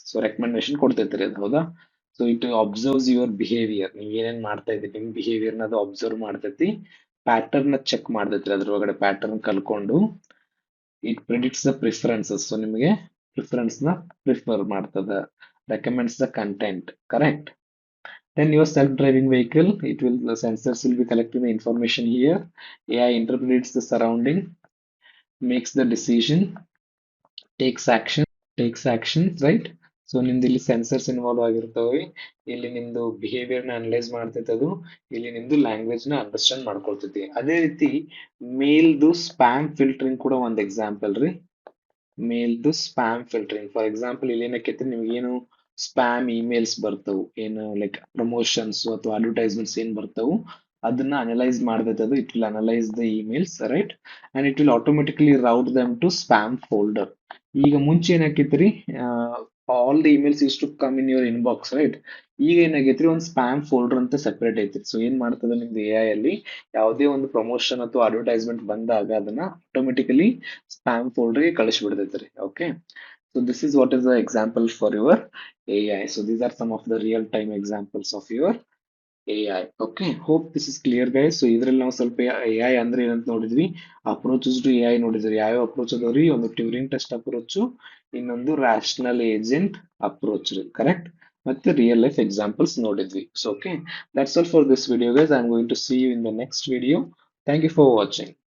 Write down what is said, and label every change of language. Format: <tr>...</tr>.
<kn>So recommendation ಕೊಡ್ತೈತೆ ಅದು, ಹೌದಾ.</kn> <en>so it observes your behaviour,</en> <kn>ನೀವು ಏನೇನ್ ಮಾಡ್ತಾ ಇದ್ದೀರಿ ನಿಮ್ ಬಿಹೇವಿಯರ್ನ ಅದು ಅಬ್ಸರ್ವ್ ಮಾಡ್ತೈತಿ, ಪ್ಯಾಟರ್ನ್ ಚೆಕ್ ಮಾಡ್ತೈತಿ, ಅದ್ರೊಳಗಡೆ pattern ಕಲ್ಕೊಂಡು</kn> <en>It predicts the preferences.</en> <kn>So ನಿಮಗೆ ಪ್ರಿಫರೆನ್ಸ್ ನ ಪ್ರಿಫರ್ ಮಾಡ್ತದ,</kn> <en>recommends the content,</en> <kn>correct.</kn> <en>Then your self-driving vehicle, it will, the sensors will be collecting the information here. AI interprets the surrounding, makes the decision, takes action, right?</en> <kn>So ನಿಮ್ದು ಇಲ್ಲಿ sensors involve ಆಗಿರ್ತವೆ, ಇಲ್ಲಿ ನಿಮ್ದು behaviour ನ analyse ಮಾಡ್ತೈತೆ ಅದು, ಇಲ್ಲಿ ನಿಮ್ದು language ನ ಅಂಡರ್ಸ್ಟ್ಯಾಂಡ್ ಮಾಡ್ಕೊಳ್ತೈತಿ. ಅದೇ ರೀತಿ ಮೇಲ್ದು ಸ್ಪ್ಯಾಮ್ ಫಿಲ್ಟರಿಂಗ್ ಕೂಡ ಒಂದು ಎಕ್ಸಾಂಪಲ್ ರೀ. ಮೇಲ್ದು ಸ್ಪ್ಯಾಮ್ ಫಿಲ್ಟರಿಂಗ್, ಫಾರ್ ಎಕ್ಸಾಂಪಲ್ ಇಲ್ಲಿ ಏನಕ್ಕೈತಿ, ನಿಮ್ಗೇನು ಸ್ಪ್ಯಾಮ್ ಇಮೇಲ್ಸ್ ಬರ್ತವು, ಏನು ಲೈಕ್ ಪ್ರಮೋಷನ್ಸ್ ಅಥವಾ ಅಡ್ವರ್ಟೈಸ್ಮೆಂಟ್ಸ್ ಏನ್ ಬರ್ತವು, ಅದನ್ನ ಅನಲೈಸ್ ಮಾಡ್ತೈತೆ ಅದು.</kn> <en>It will analyse the emails, right, and it will automatically route them to spam folder.</en> <kn>ಈಗ ಮುಂಚೆ ಏನಾಕೈತ್ರಿ,</kn> <en>All the emails use to come in your inbox, right.</en> <kn>ಈಗ ಏನಾಗೈತ್ರಿ, ಒಂದು ಸ್ಪ್ಯಾಮ್ ಫೋಲ್ಡರ್ ಅಂತ ಸೆಪರೇಟ್ ಐತ್ರಿ. ಸೊ ಏನ್ ಮಾಡ್ತದೆ ನಿಮ್ದು AI ಅಲ್ಲಿ ಯಾವುದೇ ಒಂದು ಪ್ರಮೋಷನ್ ಅಥವಾ ಅಡ್ವರ್ಟೈಸ್ಮೆಂಟ್ ಬಂದಾಗ ಅದನ್ನ automatically spam ಫೋಲ್ಡರ್ಗೆ ಕಳಿಸ್ಬಿಡ್ತೈತ್ರಿ. Okay.</kn> <en>So this is what is the example for your AI. So these are some of the real time examples of your AI. Okay, hope this is clear guys.</en> <kn>So ಇದ್ರಲ್ಲಿ ನಾವು ಸ್ವಲ್ಪ AI ಅಂದ್ರೆ ಏನಂತ ನೋಡಿದ್ವಿ, approaches to AI ನೋಡಿದ್ವಿ. ಯಾವ approach ಅದಾವ್ರಿ, ಒಂದು ಟ್ಯೂರಿಂಗ್ ಟೆಸ್ಟ್ ಅಪ್ರೋಚ್, ಇನ್ನೊಂದು ರಾಷನಲ್ ಏಜೆಂಟ್ ಅಪ್ರೋಚ್, ಕರೆಕ್ಟ್. ಮತ್ತೆ ರಿಯಲ್ ಲೈಫ್ ಎಕ್ಸಾಂಪಲ್ಸ್ ನೋಡಿದ್ವಿ.</kn> <en>So okay, that's all for this video guys. I am going to see you in the next video. Thank you for watching.</en>